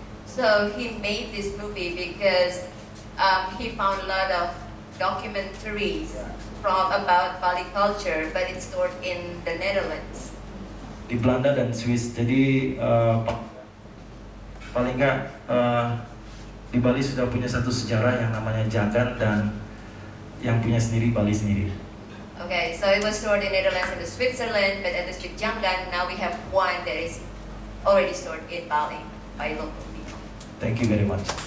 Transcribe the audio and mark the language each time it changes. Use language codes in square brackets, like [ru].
[en] So he made this movie because he found a lot of documentaries from about Bali culture, but it's stored in the Netherlands. [id] Di Belanda dan Swiss. Jadi paling nggak di Bali sudah punya satu sejarah yang namanya Janggan, dan yang punya sendiri Bali sendiri. [en] Okay, so it was stored in Netherlands and Switzerland, but at the Street Janggan, now we have one that is already stored in Bali by local people. Thank you very much.